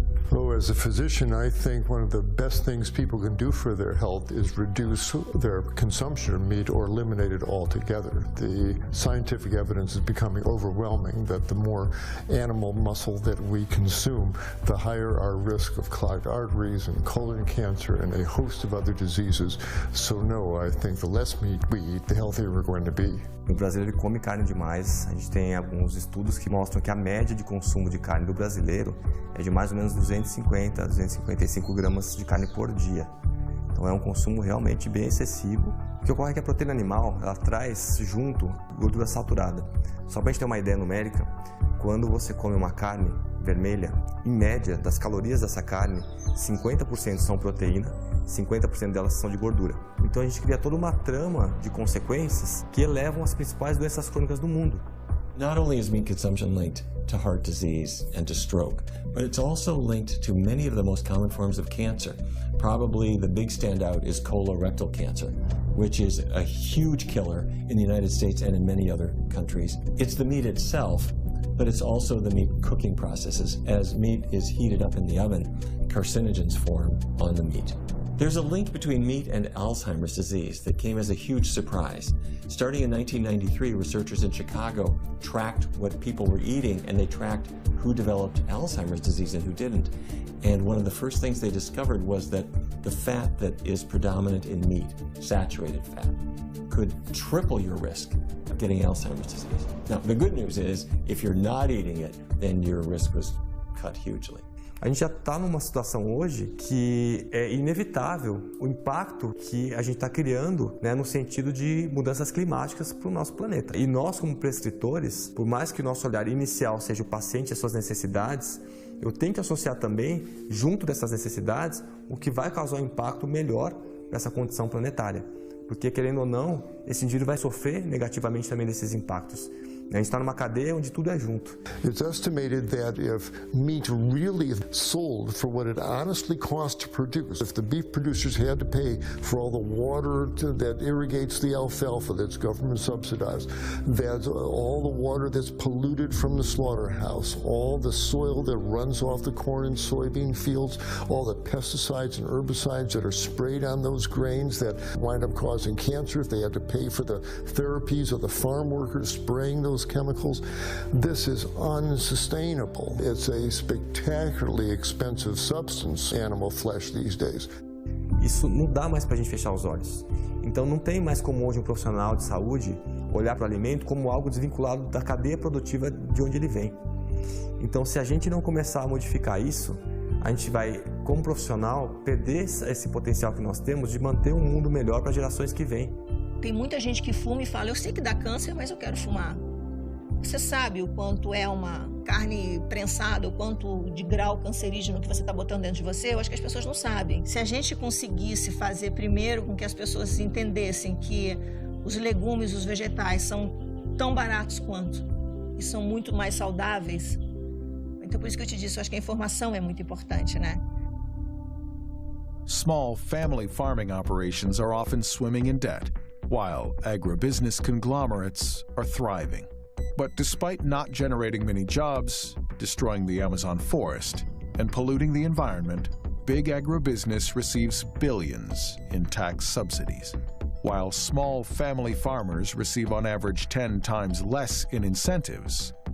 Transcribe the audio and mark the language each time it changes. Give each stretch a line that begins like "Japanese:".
English: So as a physician, I think one of the best things people can do for their health is reduce their consumption of meat or eliminate it altogether. The scientific evidence is becoming overwhelming that the more animal muscle that we consume, the higher our risk of clogged arteries and colon cancer and a host of other diseases. So no, I think the less meat we eat, the healthier we're going to be.
Portuguese: O brasileiro ele come carne demais. A gente tem alguns estudos que mostram que a média de consumo de carne do brasileiro é de mais ou menos 250 a 255 gramas de carne por dia. Então é um consumo realmente bem excessivo. O que ocorre é que a proteína animal ela traz junto gordura saturada. Só para a gente ter uma ideia numérica, quando você come uma carne vermelha, em média, das calorias dessa carne, 50% são proteína, 50% delas são de gordura. Então a gente cria toda uma trama de consequências que elevam as principais doenças crônicas do mundo.
English: Not only is meat consumption linked to heart disease and to stroke, but it's also linked to many of the most common forms of cancer. Probably the big standout is colorectal cancer, which is a huge killer in the United States and in many other countries. It's the meat itself, but it's also the meat cooking processes. As meat is heated up in the oven, carcinogens form on the meat. There's a link between meat and Alzheimer's disease that came as a huge surprise. Starting in 1993, researchers in Chicago tracked what people were eating, and they tracked who developed Alzheimer's disease and who didn't. And one of the first things they discovered was that the fat that is predominant in meat, saturated fat, could triple your risk of getting Alzheimer's disease. Now, the good news is, if you're not eating it, then your risk was cut hugely.
Portuguese: A gente já está numa situação hoje que é inevitável o impacto que a gente está criando, né, no sentido de mudanças climáticas para o nosso planeta. E nós, como prescritores, por mais que o nosso olhar inicial seja o paciente e as suas necessidades, eu tenho que associar também, junto dessas necessidades, o que vai causar um impacto melhor para essa condição planetária. Porque, querendo ou não, esse indivíduo vai sofrer negativamente também desses impactos. A gente está numa cadeia onde tudo é junto.
English: It's estimated that if meat really sold for what it honestly costs to produce, if the beef producers had to pay for all the water that irrigates the alfalfa that's government subsidized, that all the water that's polluted from the slaughterhouse, all the soil that runs off the corn and soybean fields, all the pesticides and herbicides that are sprayed on those grains that wind up causing cancer, if they had to pay for the therapies of the farm workers spraying those chemicals, this is unsustainable. It's a spectacularly expensive substance, animal flesh these days.
Portuguese: Isso não dá mais para a gente fechar os olhos. Então não tem mais como hoje um profissional de saúde olhar para o alimento como algo desvinculado da cadeia produtiva de onde ele vem. Então se a gente não começar a modificar isso, a gente vai, como profissional, perder esse potencial que nós temos de manter um mundo melhor para as gerações que vêm. Tem muita gente que fuma e fala, eu sei que dá câncer, mas eu quero fumar. Você sabe o quanto é uma carne prensada, o quanto de grau cancerígeno que você está botando dentro de você? Eu acho que as pessoas não sabem. Se a gente conseguisse fazer primeiro com que as pessoas entendessem que os legumes, os vegetais são tão baratos quanto e são muito mais saudáveis, Então, por isso que eu te disse, eu acho que a informação é muito importante, né?
English: Small family farming operations are often swimming in debt, while agribusiness conglomerates are thriving. But despite not generating many jobs, destroying the Amazon forest, and polluting the environment, big agribusiness receives billions in tax subsidies, while small family farmers receive on average 10 times less in incentives.